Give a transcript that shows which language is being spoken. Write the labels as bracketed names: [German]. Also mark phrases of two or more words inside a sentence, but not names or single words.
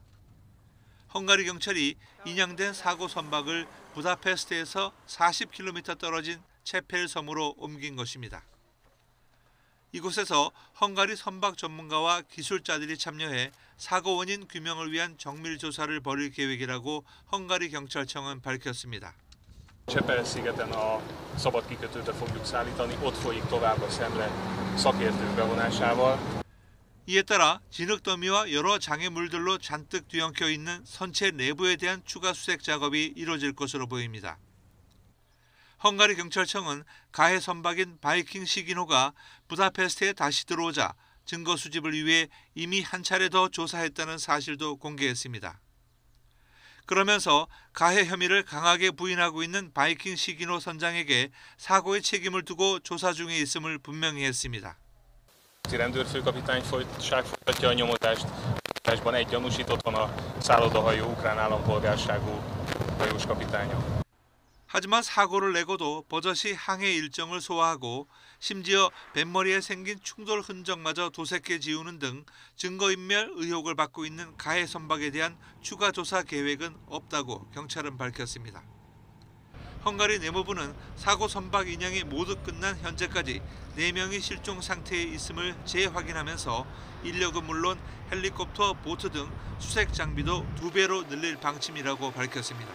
[Korean] 헝가리 경찰이 인양된 사고 선박을 부다페스트에서 40km 떨어진 체펠 섬으로 옮긴 것입니다. 이곳에서 헝가리 선박 전문가와 기술자들이 참여해 사고 원인 규명을 위한 정밀 조사를 벌일 계획이라고 헝가리 경찰청은 밝혔습니다. [Hungarian] Csepel-szigeten a szabad kikötőbe fogjuk szállítani, ott folyik tovább a szemle szakértők bevonásával. [Korean] 이에 따라 진흙더미와 여러 장애물들로 잔뜩 뒤엉켜 있는 선체 내부에 대한 추가 수색 작업이 이루어질 것으로 보입니다. 헝가리 경찰청은 가해 선박인 바이킹 시기노가 부다페스트에 다시 들어오자 증거 수집을 위해 이미 한 차례 더 조사했다는 사실도 공개했습니다. 그러면서 가해 혐의를 강하게 부인하고 있는 바이킹 시기노 선장에게 사고의 책임을 두고 조사 중에 있음을 분명히 했습니다. [Hungarian] Rendőrfőkapitányság folytatja a nyomozást. Ban egy gyanúsított van a szállodahajó ukrán állampolgárságú hajós kapitánya. [Korean] 하지만 사고를 내고도 버젓이 항해 일정을 소화하고 심지어 뱃머리에 생긴 충돌 흔적마저 도색해 지우는 등 증거인멸 의혹을 받고 있는 가해 선박에 대한 추가 조사 계획은 없다고 경찰은 밝혔습니다. 헝가리 내무부는 사고 선박 인양이 모두 끝난 현재까지 4명이 실종 상태에 있음을 재확인하면서 인력은 물론 헬리콥터, 보트 등 수색 장비도 2배로 늘릴 방침이라고 밝혔습니다.